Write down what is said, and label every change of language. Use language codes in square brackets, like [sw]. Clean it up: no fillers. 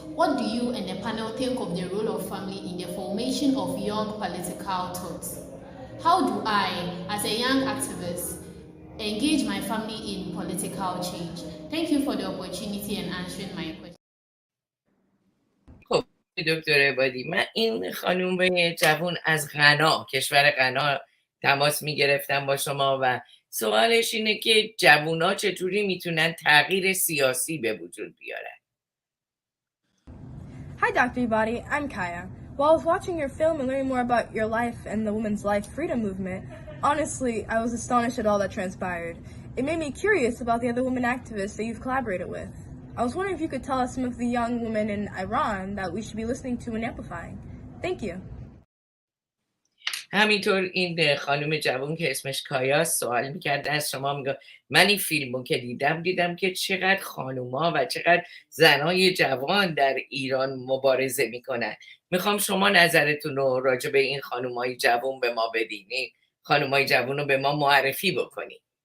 [en] What do you and the panel think of the role of family in the formation of young political thoughts? How do I, as a young activist, engage my family in political change? Thank you for the opportunity and answering my question. [fa] دکتر عبادی، من این خانوم جوان از غنا، کشور غنا تماس میگرفتم با شما و سوالش اینه که جوونا چطوری میتونن تغییر سیاسی به وجود بیارن. [en] Hi Dr. Ebadi, I'm Kaya. While I was watching your film and learning more about your life and the women's life freedom movement, honestly, I was astonished at all that transpired. It made me curious about the other women activists that you've collaborated with. I was wondering if you could tell us some of the young women in Iran that we should be listening to and amplifying. Thank you. [fa] همینطور این خانم جوان که اسمش کایاست سوال میکرده از شما، میگه من این فیلمو که دیدم که چقدر خانوما و چقدر زنای جوان در ایران مبارزه میکنن. میخوام شما نظرتون رو راجع به این خانومای جوان به ما بدین، این خانومای جوان رو به ما معرفی بکنین.